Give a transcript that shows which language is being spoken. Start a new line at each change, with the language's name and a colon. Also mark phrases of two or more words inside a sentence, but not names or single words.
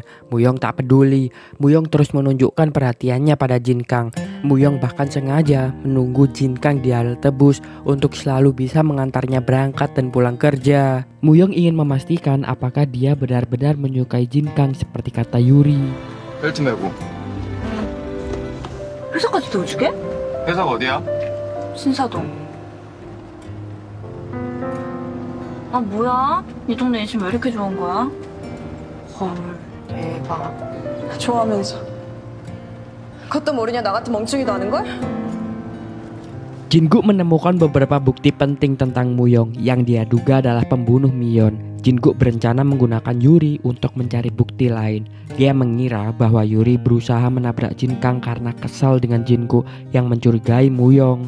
Indonesian: Muyong tak peduli. Muyong terus menunjukkan perhatiannya pada Jin-kang. Muyong bahkan sengaja menunggu Jin-kang di halte bus untuk selalu bisa mengantarnya berangkat dan pulang kerja. Muyong ingin memastikan apakah dia benar-benar menyukai Jin-kang seperti kata Yuri.
Korean: 벨트 매고. 회사까지 태워주게? 회사가 어디야? 신사동. 아 뭐야? 이 동네 인심 왜 이렇게 좋은 거야? 헐, 대박. 좋아하면서 그것도 모르냐 나 같은 멍청이도 아는걸?
Indonesian: Jin-guk menemukan beberapa bukti penting tentang Muyong yang dia duga adalah pembunuh Mion. Jin-guk berencana menggunakan Yuri untuk mencari bukti lain. Dia mengira bahwa Yuri berusaha menabrak Jin-kang karena kesal dengan Jin-guk yang mencurigai Muyong.